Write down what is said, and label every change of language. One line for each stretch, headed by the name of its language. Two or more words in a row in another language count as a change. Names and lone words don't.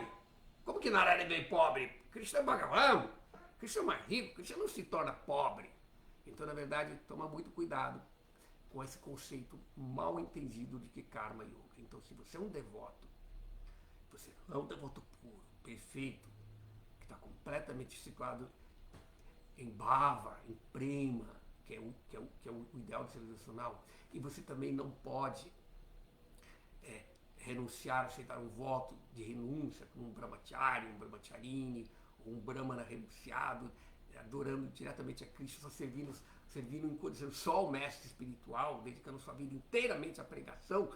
Portuguese: Como que Narayana é bem pobre? Krishna é Bhagavan, Krishna é mais rico, Krishna não se torna pobre. Então, na verdade, toma muito cuidado com esse conceito mal entendido de que karma yoga. Então, se você é um devoto, você não é um devoto puro, perfeito, que está completamente situado em bhava, em prema, que é o ideal civilizacional, e você também não pode renunciar, aceitar um voto de renúncia, como um brahmachari, um brahmacharini, ou um brahmana renunciado, adorando diretamente a Krishna, só servindo em condição só o mestre espiritual, dedicando sua vida inteiramente à pregação.